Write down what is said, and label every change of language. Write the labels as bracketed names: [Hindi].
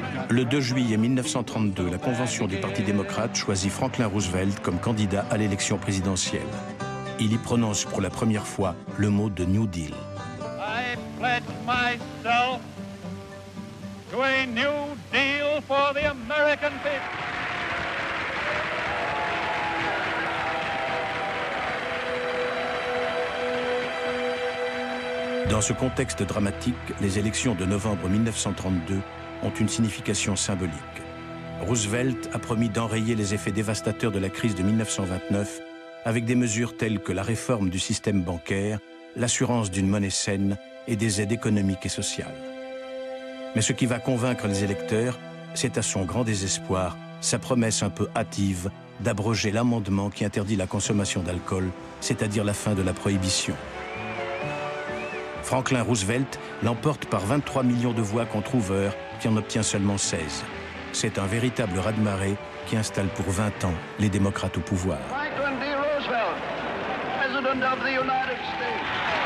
[French] Le 2 juillet 1932, la convention du Parti démocrate choisit Franklin Roosevelt comme candidat à l'élection présidentielle. Il y prononce pour la première fois le mot de New Deal. [English] Pledge myself to a new deal for the American people. [French] Dans ce contexte dramatique, les élections de novembre 1932 ont une signification symbolique. Roosevelt a promis d'enrayer les effets dévastateurs de la crise de 1929 avec des mesures telles que la réforme du système bancaire, l'assurance d'une monnaie saine et des aides économiques et sociales. Mais ce qui va convaincre les électeurs, c'est à son grand désespoir sa promesse un peu hâtive d'abroger l'amendement qui interdit la consommation d'alcool, c'est-à-dire la fin de la prohibition. Franklin Roosevelt l'emporte par 23 millions de voix contre Hoover, qui en obtient seulement 16. C'est un véritable raz-de-marée qui installe pour 20 ans les démocrates au pouvoir. [English] Franklin D. Roosevelt, President of the United States.